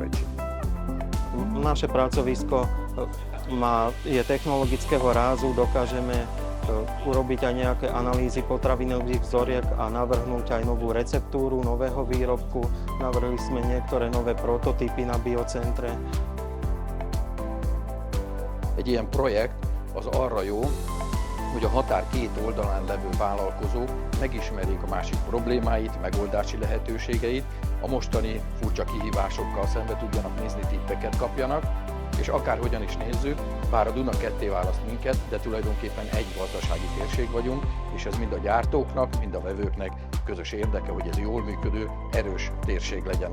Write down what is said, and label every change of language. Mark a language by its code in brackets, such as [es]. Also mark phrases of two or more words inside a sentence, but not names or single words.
[sk] Naše pracovisko je technologického rázu, dokážeme urobiť aj nejaké analýzy potravinových vzoriek a navrhnúť aj novú receptúru nového výrobku. Navrhli sme niektoré nové prototypy na biocentre. [hu] Egy ilyen projekt az arra jó, hogy a határ két oldalán levő vállalkozók megismerjék a másik problémáit, megoldási lehetőségeit, a mostani furcsa kihívásokkal szembe tudjanak nézni, tippeket kapjanak, és akárhogyan is nézzük, bár a Duna ketté választ minket, de tulajdonképpen egy gazdasági térség vagyunk, és ez mind a gyártóknak, mind a vevőknek közös érdeke, hogy ez jól működő, erős térség legyen.